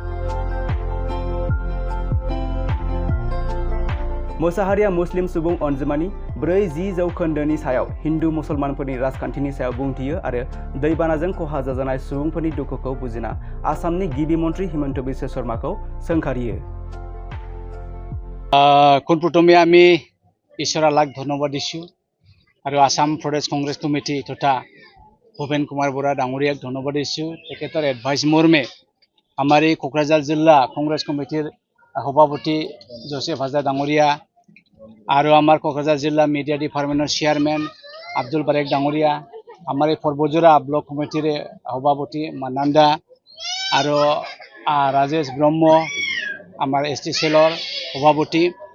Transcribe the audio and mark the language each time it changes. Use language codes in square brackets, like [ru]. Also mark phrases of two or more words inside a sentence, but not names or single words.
[brx] मुसाहारिया मुस्लिम सुबुं अनजिमानि 40% सायाव हिन्दु मुसलमानफोरनि राजखान्थिनि सायाव बुंथियो आरो दैबानाजों खहा जाजानाय सुबुंफोरनि दुखुखौ बुजिना आसामनि गिबि मन्त्रि हिमन्त बिश्व शर्माखौ सोंखारियो। [as] পোনপ্ৰথমে আমি ঈশ্বৰ আল্লাহক ধন্যবাদ দিছোঁ আৰু আসাম প্ৰদেশ কংগ্ৰেছ কমিটি তথা ভূপেন কুমাৰ বৰা ডাঙৰীয়াক ধন্যবাদ দিছোঁ। তেখেতৰ এডভাইচ মৰ্মে আমাৰ এই কোকৰাঝাৰ জিলা কংগ্ৰেছ কমিটিৰ সভাপতি জোসেফ হাজৰা ডাঙৰীয়া আৰু আমাৰ কোকৰাঝাৰ জিলা মিডিয়া ডিপাৰ্টমেণ্টৰ চেয়াৰমেন আব্দুল বাৰেক ডাঙৰীয়া, আমাৰ এই পৰ্বতঝৰা ব্লক কমিটিৰ সভাপতি মান্নান্দা আৰু ৰাজেশ ব্ৰহ্ম, আমাৰ ST চেলৰ সভাপতি,